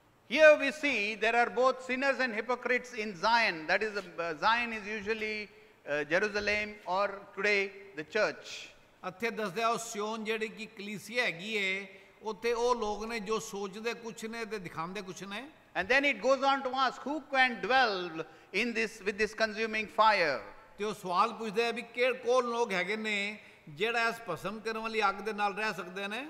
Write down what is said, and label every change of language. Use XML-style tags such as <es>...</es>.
<en>Here we see there are both sinners and hypocrites in Zion. That is, Zion is usually Jerusalem or today the church.</en> <pa>ਇੱਥੇ ਦੱਸਦੇ ਆ ਉਹ ਸਿਯੋਨ ਜਿਹੜੀ ਕਿ ਕਲੀਸਿਆ ਹੈਗੀ ਏ ਉੱਥੇ ਉਹ ਲੋਕ ਨੇ ਜੋ ਸੋਚਦੇ ਕੁਛ ਨੇ ਤੇ ਦਿਖਾਉਂਦੇ ਕੁਛ ਨੇ।</pa> <en>And then it goes on to ask, who can dwell in this with this consuming fire?</en> <pa>ਤੇ ਉਹ ਸਵਾਲ ਪੁੱਛਦੇ ਆ ਵੀ ਕੌਣ ਲੋਕ ਹੈਗੇ ਨੇ ਜਿਹੜਾ ਇਸ ਭਸਮ ਕਰਨ ਵਾਲੀ ਅੱਗ ਦੇ ਨਾਲ ਰਹਿ ਸਕਦੇ ਨੇ।</pa>